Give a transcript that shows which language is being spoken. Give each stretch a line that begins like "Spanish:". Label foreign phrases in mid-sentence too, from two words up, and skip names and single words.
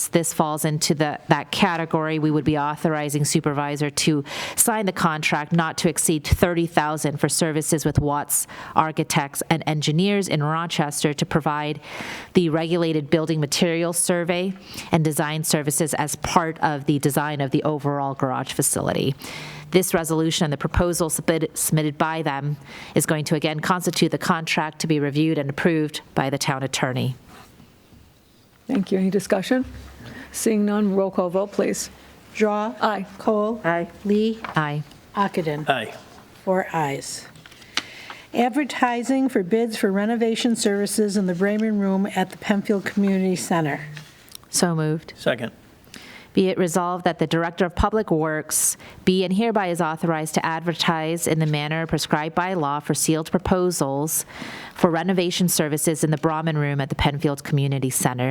English: This falls into that category. We would be authorizing supervisor to sign the contract not to exceed $30,000 for services with Watts Architects and Engineers in Rochester to provide the regulated building materials survey and design services as part of the design of the overall garage facility. This resolution and the proposal submitted by them is going to again constitute the contract to be reviewed and approved by the town attorney. Thank you. Any discussion? Seeing none, roll call vote, please. Drawe. Aye. Kohl. Aye. Lee. Aye. Ockenden. Aye. 4 ayes. Advertising for bids for renovation services in the Bremen Room at the Penfield Community Center. So moved. Second. Be it resolved that the Director of Public Works be and hereby is authorized to advertise in the manner prescribed by law for sealed proposals for renovation services in the Brahman Room at the Penfield Community Center.